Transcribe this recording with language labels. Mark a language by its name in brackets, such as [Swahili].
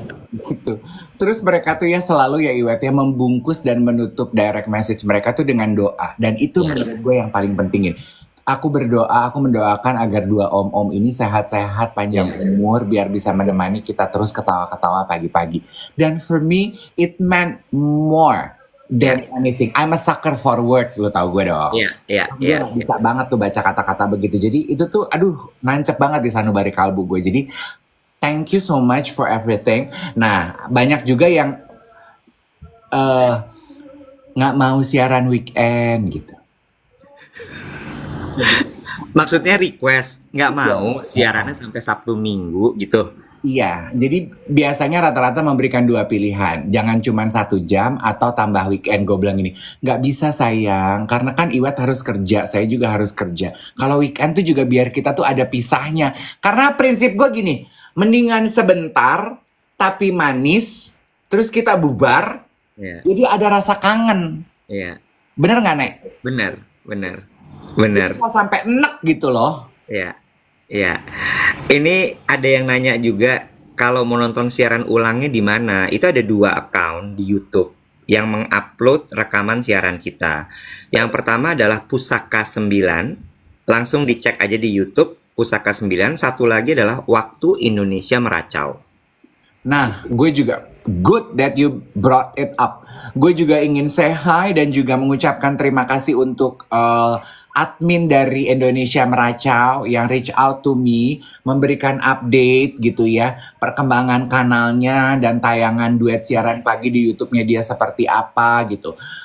[Indonesian] Gitu. Terus mereka tuh ya selalu ya Iwet ya membungkus dan menutup direct message mereka tuh dengan doa. Dan itu menurut gue yang paling pentingin. Aku mendoakan agar dua om-om ini sehat-sehat, panjang umur, biar bisa menemani kita terus ketawa-ketawa pagi-pagi. [English] Dan for me, it meant more than anything. I'm a sucker for words, [Indonesian] lo tau gue dong. Gue bisa banget tuh baca kata-kata begitu. Jadi itu tuh, aduh, nancep banget di sanubari kalbu gue. Jadi, [English] thank you so much for everything. [Indonesian] Nah, banyak juga yang nggak mau siaran weekend gitu. Maksudnya request, nggak mau siarannya sampai Sabtu Minggu gitu. Iya, jadi biasanya rata-rata memberikan dua pilihan. Jangan cuma 1 jam atau tambah weekend. Gue bilang gini, nggak bisa sayang, karena kan Iwet harus kerja, saya juga harus kerja. Kalau weekend tuh juga biar kita tuh ada pisahnya. Karena prinsip gue gini, mendingan sebentar tapi manis, terus kita bubar, Iya, jadi ada rasa kangen. iya. Bener nggak, Nek? Benar, benar, Jadi benar. kita sampai enek gitu loh. Iya, iya. Ini ada yang nanya juga kalau mau nonton siaran ulangnya di mana? Itu ada 2 account di YouTube yang mengupload rekaman siaran kita. Yang pertama adalah Pusaka 9. Langsung dicek aja di YouTube Pusaka 9. Satu lagi adalah Waktu Indonesia Meracau. Nah, gue juga [English] good that you brought it up. [Indonesian] Gue juga ingin [English] say hi [Indonesian] dan juga mengucapkan terima kasih untuk admin dari Indonesia Meracau yang [English] reach out to me, [Indonesian] memberikan update gitu ya, perkembangan kanalnya dan tayangan duet siaran pagi di YouTube-nya dia seperti apa gitu.